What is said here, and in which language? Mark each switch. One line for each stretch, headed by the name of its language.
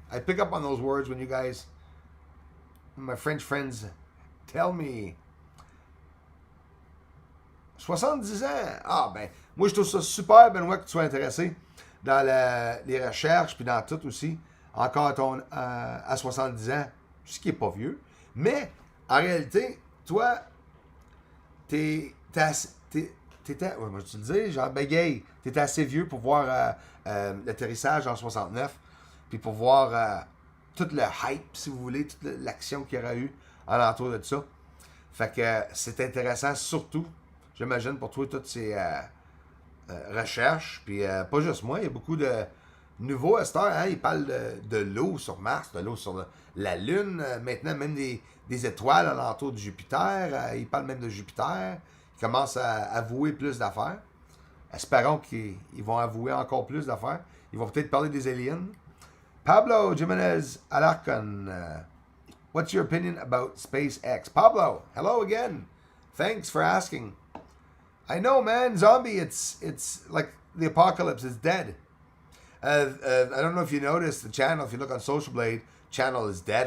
English: I pick up on those words when you guys, my French friends, tell me.
French: 70 ans. Ah, ben, moi, je trouve ça super, Benoît, que tu sois intéressé dans les recherches, puis dans tout aussi. Encore à 70 ans, ce qui n'est pas vieux. Mais, en réalité, toi, t'es Ouais, moi, je te le dis, genre, bégaye. T'étais assez vieux pour voir l'atterrissage en 69, puis pour voir tout le hype, si vous voulez, toute l'action qu'il y aura eu alentour de ça. Fait que c'est intéressant, surtout, j'imagine, pour toi, toutes ces recherches. Puis pas juste moi, il y a beaucoup de nouveaux à cette heure. Hein? Ils parlent de l'eau sur Mars, de l'eau sur la Lune, maintenant même des étoiles alentour de Jupiter. Ils parlent même de Jupiter. Ils commencent à avouer plus d'affaires. Espérons qu'ils vont avouer encore plus d'affaires. Ils vont peut-être parler des aliens.
English: Pablo Jimenez Alarcon, what's your opinion about SpaceX? Pablo, hello again. Thanks for asking. I know, man. Zombie, it's like the apocalypse is dead. I don't know if you noticed the channel. If you look on Social Blade, channel is dead.